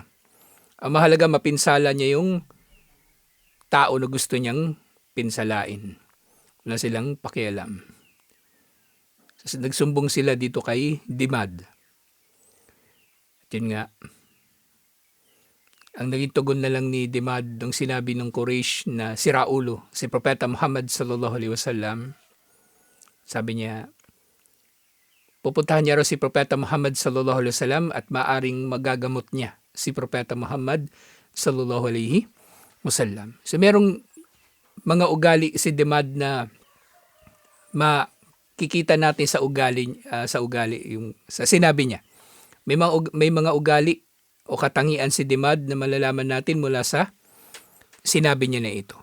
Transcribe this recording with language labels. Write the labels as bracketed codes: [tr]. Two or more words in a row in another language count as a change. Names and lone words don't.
[tl] Ang mahalaga, mapinsala niya yung tao na gusto niyang pinsalain. Wala silang pakialam. So, nagsumbong sila dito kay Dimad. At yun nga, ang naging tugon na lang ni Dimad nung sinabi ng Quraysh na si Raulo, si Propeta Muhammad [ar] صلى الله عليه وسلم, [tl] sabi niya, pupuntahan niya raw si Propeta Muhammad [ar] صلى الله عليه وسلم [tl] at maaring magagamot niya si Propeta Muhammad [ar] صلى الله عليه وسلم. [tl] So merong mga ugali si Dimad na makikita natin sa ugali yung sa sinabi niya. May mga ugali o katangian si Dimad na malalaman natin mula sa sinabi niya na ito.